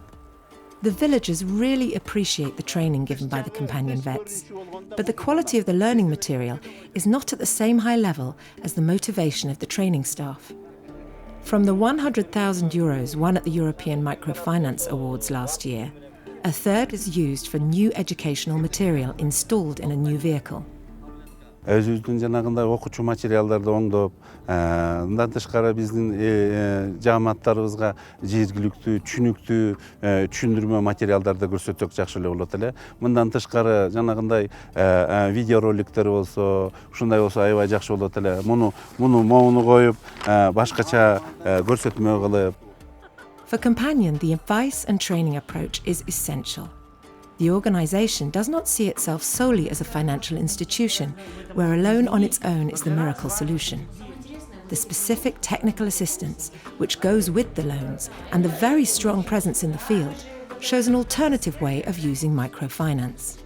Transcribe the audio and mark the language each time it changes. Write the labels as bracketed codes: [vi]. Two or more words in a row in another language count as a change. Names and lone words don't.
[en] The villagers really appreciate the training given by the Kompanion vets, but the quality of the learning material is not at the same high level as the motivation of the training staff. From the €100,000 won at the European Microfinance Awards last year, a third is used for new educational material installed in a new vehicle. [ky] Өзүбүздүн жанагындай окуучу материалдарды оңдоп, мындан тышкары биздин жааматтарыбызга жергиликтүү, түшүнүктүү түшүндүрмө материалдарды көрсөтсөк жакшы эле болот эле. Мындан тышкары жанагындай видеороликтер болсо, ушундай болсо аябай жакшы болот эле. Муну моуну коюп, башкача көрсөтмө кылып. [en] For Kompanion, the advice and training approach is essential. The organisation does not see itself solely as a financial institution, where a loan on its own is the miracle solution. The specific technical assistance, which goes with the loans, and the very strong presence in the field, shows an alternative way of using microfinance.